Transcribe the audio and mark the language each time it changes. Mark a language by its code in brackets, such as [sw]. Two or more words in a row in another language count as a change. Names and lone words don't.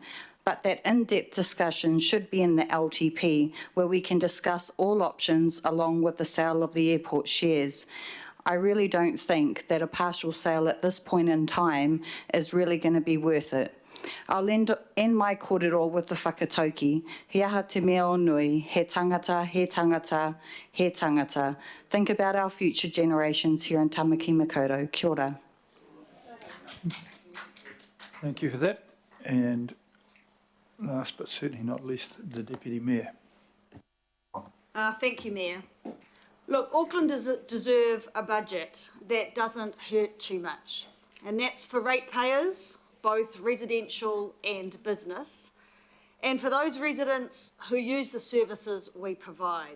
[en] But that in-depth discussion should be in the LTP, where we can discuss all options along with the sale of the airport shares. I really don't think that a partial sale at this point in time is really going to be worth it. I'll end my kōrero with the whakatauki. [mi] He aha te mea o nui, he tangata, he tangata, he tangata. [en] Think about our future generations here in Tamaki Makaurau. [mi] Kia ora. [en] Thank you for that. And last but certainly not least, the Deputy Mayor. Thank you, Mayor. Look, Aucklanders deserve a budget that doesn't hurt too much, and that's for ratepayers, both residential and business, and for those residents who use the services we provide.